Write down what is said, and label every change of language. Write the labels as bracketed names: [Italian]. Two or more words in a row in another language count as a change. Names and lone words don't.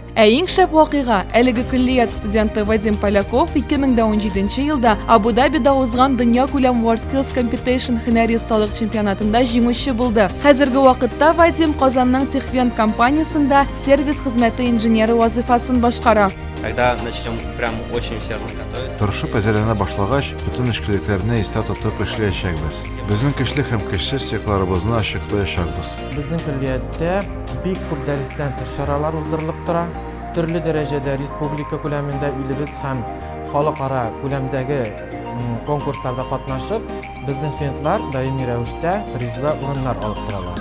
[Tatar] Ә иң шәп вакыйга әлеге көллият студенты Вадим Поляков 2017 елда Абу-Дабида узган дөнья күләм WorldSkills Competition һөнәри осталык чемпионатында җиңүче булды. Хәзерге вакытта Вадим Казанның Техвент компаниясендә сервис хезмәте инженеры вазифасын башкара. [Russian] Когда начнем прям очень усердно готовиться. [Tatar] Тырышып әзерләнә башлагач, бөтен эшкәлекләрне истә тотып эшләячәкбез. Безнең көчле һәм көчсез цехларыбызны ачыклаячакбыз. Безнең көллияттә бик күп дәресләр чаралар уздырылып тора. Төрле дәрәҗәдә республика күләмендә илебез һәм халыкара күләмдәге конкурсларда катнашып, безнең студентлар даими рәвештә призлы урыннар алып торалар.